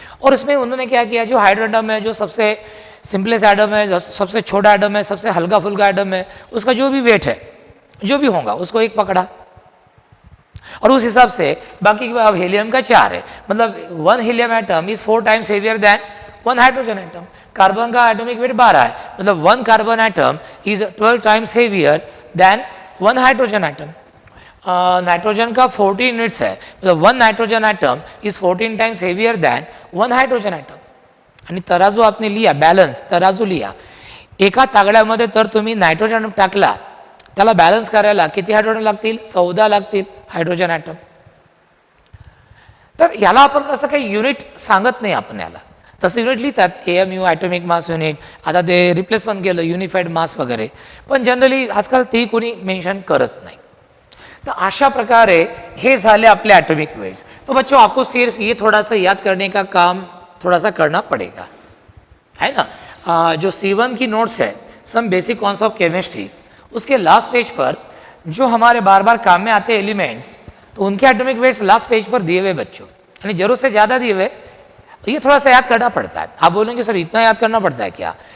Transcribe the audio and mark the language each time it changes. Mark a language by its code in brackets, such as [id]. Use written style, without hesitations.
[hi] और इसमें उन्होंने क्या किया, जो हाइड्रोजन है, जो सबसे सिंपलेस्ट एटम है, सबसे छोटा एटम है, सबसे हल्का फुल्का एटम है, उसका जो भी वेट है जो भी होगा उसको 1 पकड़ा, और उस हिसाब से बाकी अब हीलियम का 4 है, मतलब [en] 1 helium atom is 4 times heavier than 1 hydrogen atom. [hi] Carbon का एटॉमिक वेट 12 है, मतलब [en] 1 carbon atom is 12 times heavier than 1 hydrogen atom. [hi] Nitrogen का 14 यूनिट्स है, मतलब [en] 1 nitrogen atom is 14 times heavier than 1 hydrogen atom. [mr] आणि तराजू [hi] आपने लिया, [mr] बॅलन्स तराजू लिया, एका तागड्यामध्ये तर तुम्ही नायट्रोजन टाकला, त्याला बॅलन्स करायला किती हायड्रोजन लागतील, 14 लागतील हायड्रोजन एटम। तर याला आपण असं काही युनिट सांगत नाही आपण याला, तसं युनिट लिहितात AMU ॲटॉमिक मास युनिट, आता ते रिप्लेस पण केलं युनिफाइड मास वगैरे, पण जनरली आजकाल ते कोणी मेंशन करत नहीं। तो आशा प्रकारे हे झाले अपने एटॉमिक वेट्स। [hi] तो बच्चों आपको सिर्फ ये थोड़ा सा याद करने का काम थोड़ा सा करना पड़ेगा, है ना। जो C1 की नोट्स है some basic concept of chemistry, उसके लास्ट पेज पर जो हमारे बार बार काम में आते एलिमेंट्स, तो उनके एटॉमिक वेट्स लास्ट पेज पर दिए हुए बच्चों, यानी जरूरत से ज़्यादा दिए हुए, तो ये थोड़ा सा याद करना पड़ता है। आप बोलेंगे सर इतना याद करना पड़ता है क्या,